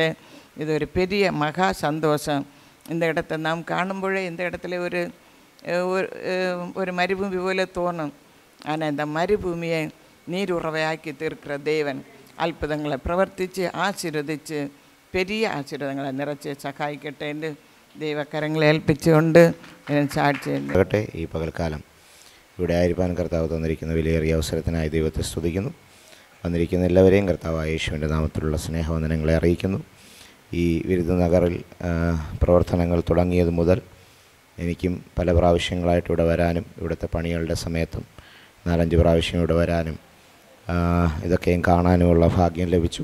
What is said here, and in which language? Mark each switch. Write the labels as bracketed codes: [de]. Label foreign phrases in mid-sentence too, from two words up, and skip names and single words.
[ta] இது ஒரு பெரிய மகா சந்தோஷம். இந்த இடத்த நாம் காணும்போதே இந்த இடத்துல ஒரு மறுபூமி போல தோணும். ஆனால் இந்த மறுபூமியை நீருறவையாக்கி தீர்க்கிற தேவன் அற்புதங்களை பிரவர்த்தித்து ஆசீர்வதித்து பெரிய [ml] ആശീർവാദങ്ങളെ നിറച്ച് സഹായിക്കട്ടെ എന്ന് ദൈവകരങ്ങളെ ഏൽപ്പിച്ചുകൊണ്ട് സാക്ഷിയാകട്ടെ. ഈ പകൽക്കാലം ഇവിടെ ആയിരിക്കാൻ കർത്താവ് തന്നിരിക്കുന്ന വിലയേറിയ അവസരത്തിനായി ദൈവത്തെ സ്തുതിക്കുന്നു. വന്നിരിക്കുന്ന എല്ലാവരെയും കർത്താവായ യേശുവിൻ്റെ നാമത്തിലുള്ള സ്നേഹവന്ദനങ്ങളെ അറിയിക്കുന്നു. ഈ വിരുദ്ധനഗറിൽ പ്രവർത്തനങ്ങൾ തുടങ്ങിയത് മുതൽ എനിക്കും പല പ്രാവശ്യങ്ങളായിട്ട് ഇവിടെ വരാനും ഇവിടുത്തെ പണികളുടെ സമയത്തും 4-5 പ്രാവശ്യം ഇവിടെ വരാനും ഇതൊക്കെയും കാണാനുമുള്ള ഭാഗ്യം ലഭിച്ചു.